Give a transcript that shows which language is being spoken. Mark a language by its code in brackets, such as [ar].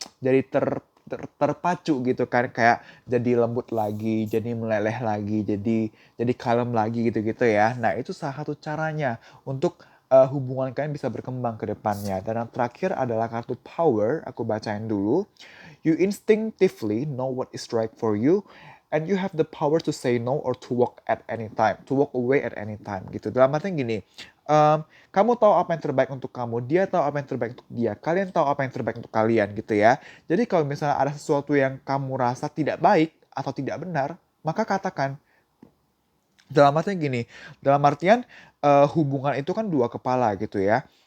[id] Jadi terpacu gitu kan, kayak jadi lembut lagi, jadi meleleh lagi, jadi kalem lagi gitu-gitu ya. Nah, itu salah satu caranya untuk hubungan kalian bisa berkembang ke depannya. Dan yang terakhir adalah kartu power, aku bacain dulu. [en] You instinctively know what is right for you, and you have the power to say no or to walk away at any time gitu. [id] Dalam artinya gini, kamu tahu apa yang terbaik untuk kamu, dia tahu apa yang terbaik untuk dia, kalian tahu apa yang terbaik untuk kalian gitu ya. Jadi kalau misalnya ada sesuatu yang kamu rasa tidak baik atau tidak benar, maka katakan. Dalam artian gini, dalam artian, hubungan itu kan dua kepala gitu ya.